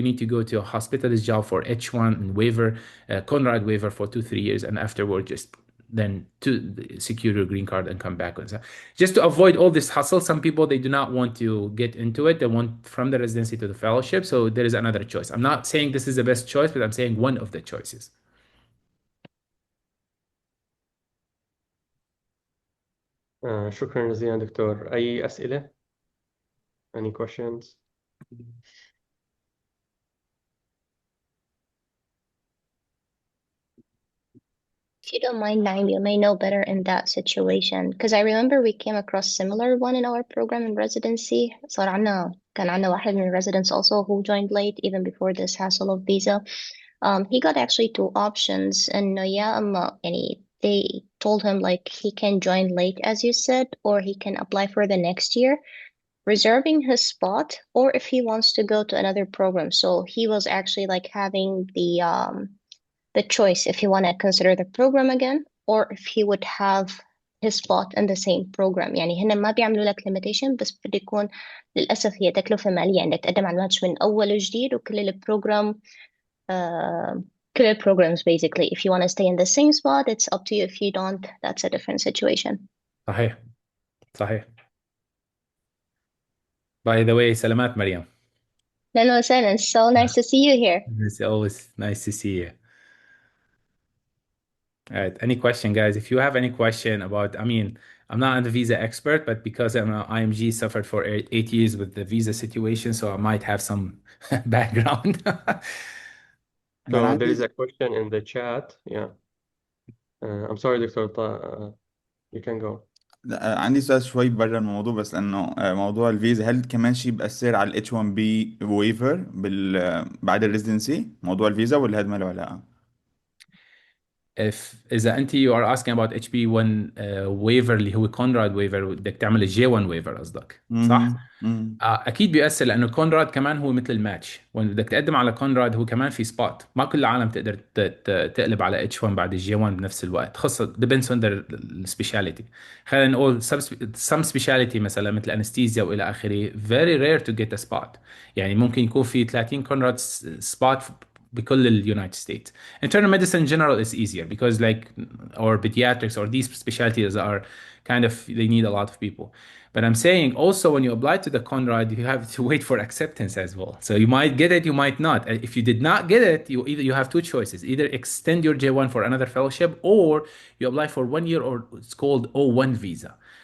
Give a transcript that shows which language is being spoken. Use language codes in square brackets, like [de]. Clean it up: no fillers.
[en] You need to go to a hospitalist job for H1 and waiver, Conrad waiver for 2-3 years, and afterward just then to secure your green card and come back. Just to avoid all this hustle, some people, they do not want to get into it. They want from the residency to the fellowship. So there is another choice. I'm not saying this is the best choice, but I'm saying one of the choices. [ar] شكرا جزيلا دكتور. أي أسئلة؟ [en] Any questions? If you don't mind, Naim, you may know better in that situation because I remember we came across similar one in our program in residency. [ar] كان عنا واحد من [en] residents also who joined late even before this hassle of visa. He got actually two options and yeah, they told him like he can join late as you said, or he can apply for the next year, reserving his spot, or if he wants to go to another program. So he was actually like having the choice if he want to consider the program again or if he would have his spot in the same program. [ar] يعني هن ما بيعملوا لك limitation بس بده يكون للأسف هي تكلفة مالية إنك تقدم على الماتش من أول وجديد وكل البروجرام كل البروجرامز basically. [en] If you want to stay in the same spot, it's up to you. If you don't, that's a different situation. [ar] صحيح صحيح. [en] By the way, سلامات مريم. No, it's so nice to see you here. It's always nice to see you. All right. Any question, guys? If you have any question about, I mean, I'm not a visa expert, but because I'm an IMG, suffered for 8 years with the visa situation, so I might have some background. So there is a question in the chat. Yeah. I'm sorry, Dr. You can go. [ar] لا، عندي سؤال شوي بره الموضوع، بس انه موضوع الفيزا هل كمان شيء بأثر على ال H1B waiver بعد الريزيدنسي موضوع الفيزا، ولا هذا ما له علاقة؟ إذا أنت [en] you are asking about HB1 waiver [ar] اللي هو كونراد waiver بدك تعمل الجي 1 waiver قصدك صح؟ أكيد بيأثر لأنه كونراد كمان هو مثل الماتش، وإن بدك تقدم على كونراد هو كمان في سبوت، ما كل العالم تقدر تقلب على H1 بعد الجي 1 بنفس الوقت، خاصة [en] depends on their speciality. [ar] خلينا نقول [en] some speciality [ar] مثلا مثل أنستيزيا وإلى آخره [en] very rare to get a spot، [ar] يعني ممكن يكون في 30 كونراد spot بكل اليونايتد ستيتس. [en] Internal medicine in general is easier because like or pediatrics or these specialties are kind of they need a lot of people. But I'm saying also when you apply to the Conrad, you have to wait for acceptance as well. So you might get it, you might not. If you did not get it, you have two choices: either extend your J1 for another fellowship, or you apply for 1 year, or it's called O1 visa.